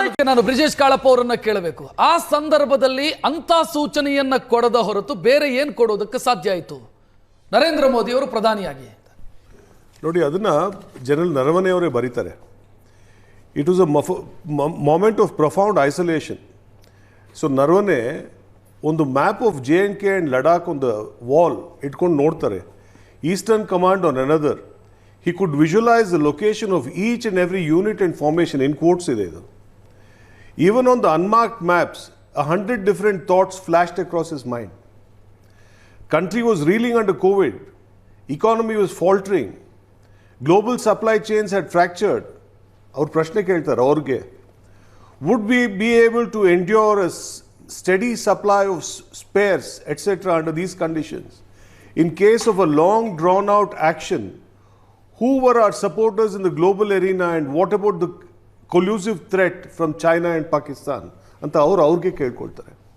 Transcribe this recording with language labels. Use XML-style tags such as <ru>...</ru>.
<kn>ನಾನು ಬ್ರಿಜೇಶ್ ಕಾಳಪ್ಪ ಅವರನ್ನ ಕೇಳಬೇಕು, ಆ ಸಂದರ್ಭದಲ್ಲಿ ಅಂತ ಸೂಚನೆಯನ್ನ ಕೊಡದ ಹೊರತು ಬೇರೆ ಏನ್ ಕೊಡೋದಕ್ಕೆ ಸಾಧ್ಯ ಆಯಿತು ನರೇಂದ್ರ ಮೋದಿ ಅವರು ಪ್ರಧಾನಿಯಾಗಿ? ನೋಡಿ, ಅದನ್ನ ಜನರಲ್ ನರವಣೆ ಅವರೇ ಬರೀತಾರೆ.</kn> <en>It was a moment of profound isolation. So Narwane, on the map of J&K and Ladakh on the wall,</en> <kn>itkondu nodtare.</kn> <en>Eastern Command on another. He could visualize the location of each and every unit and formation, in quotes</en> <kn>ide idu.</kn> <en>Even on the unmarked maps, 100 different thoughts flashed across his mind. Country was reeling under COVID. Economy was faltering. Global supply chains had fractured.</en> <kn>ಅವ್ರ ಪ್ರಶ್ನೆ ಕೇಳ್ತಾರೆ ಅವ್ರಿಗೆ,</kn> <en>Would we be able to endure a steady supply of spares etcetera under these conditions? In case of a long drawn out action, who were our supporters in the global arena and what about the collusive threat from China and Pakistan</en> <kn>ಅಂತ ಅವ್ರಿಗೆ ಕೇಳ್ಕೊಳ್ತಾರೆ.</kn>